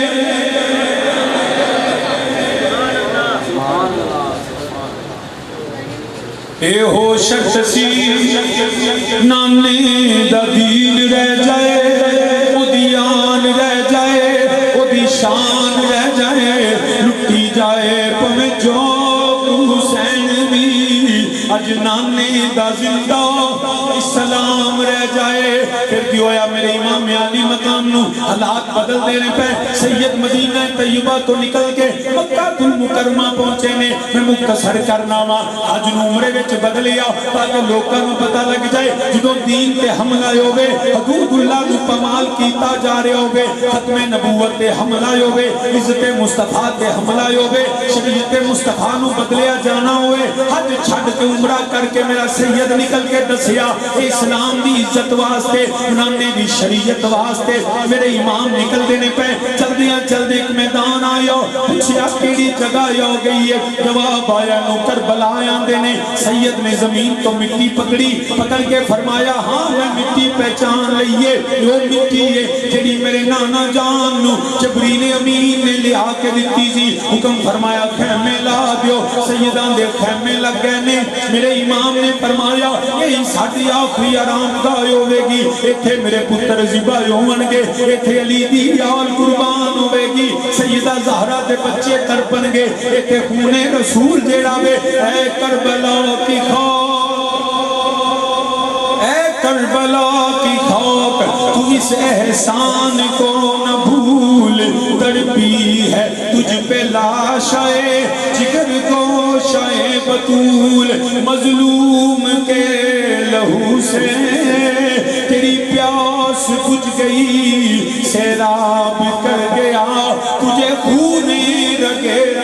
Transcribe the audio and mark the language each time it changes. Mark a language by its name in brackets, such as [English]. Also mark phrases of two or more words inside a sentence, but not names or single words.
[Punjabi] اے ہو شخص سی نانے دا دین رہ جائے، او دی آن رہ جائے، او دی شان رہ جائے، لٹی جائے پویں جو حسین بھی اج نانے دا زندہ اسلام رہ جائے۔ پھر کیوں ہویا میرے امام علی مقام نو حالات بدل دینے پہ سید مدینہ طیبہ تو نکل کے مکہ المکرمہ پہنچے نے۔ میں مختصر کرنا وا حج نو عمرے وچ بدلیا تاکہ لوکاں نو پتہ لگ جائے جدوں دین تے حملہ ہوے، حدود اللہ نو پامال کیتا جا رہا ہوے، ختم نبوت تے حملہ ہوے، عزت مصطفیٰ تے حملہ ہوے، شریعت مصطفیٰ نو بدلیا جانا ہوئے، حج چھڑ کے عمرہ کر کے میرا سید نکل کے دسیا اسلام دی عزت واسطے، نانے دی شریعت واسطے۔ میرے امام نکل دینے پہ چلدیاں چلدے ایک میدان آیا، پوچھیا کیڑی جگہ ہو گئی ہے، جواب آیا نو کربلا آندے نے۔ سید نے زمین تو مٹی پکڑی، پکڑ کے فرمایا ہاں میں مٹی پہچان لئیے، وہ مٹی ہے جڑی میرے نانا جان نو جبریل امین نے لیا کے دیتی سی۔ حکم فرمایا خیمے لا دیو، سیدان دے خیمے لگ گئے نے۔ میرے امام نے فرمایا یہی ساڑھی آخری آرام دہ ہوئے گی، ایتھے میرے پتر ذبح ہون گے، ایتھے علی دی آل قربان ہوئے گی، سیدہ زہرا دے بچے ترپن گے، ایتھے خون رسول جیڑا وے۔ [Urdu] اے کربلا کی خاک، اے کربلا کی خاک، تو اس احسان کو نہ بھول، تڑپی ہے تجھ پہ لاشائے جگر گوشائے بطول، مظلوم کے لہو سے تیری پیاس بجھ گئی، سیلاب کر گیا تجھے خون رگے۔